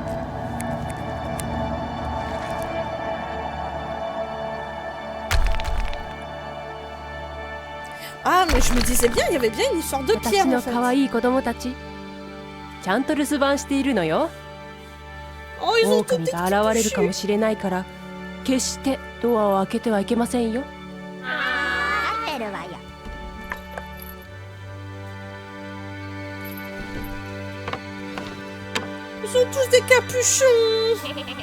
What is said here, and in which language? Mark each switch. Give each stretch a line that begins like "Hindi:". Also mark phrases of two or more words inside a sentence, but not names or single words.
French: Ah mais je me disais bien, il y avait bien une histoire de pierre en fait.
Japanese: 可愛い子供たちちゃんと留守番しているのよ。
French: Oh ils ont
Japanese: 狼
French: tout
Japanese: が現れるかもしれないから決してドアを開けてはいけませんよ。合ってるわよ。
French: Ils ont tous des capuchons.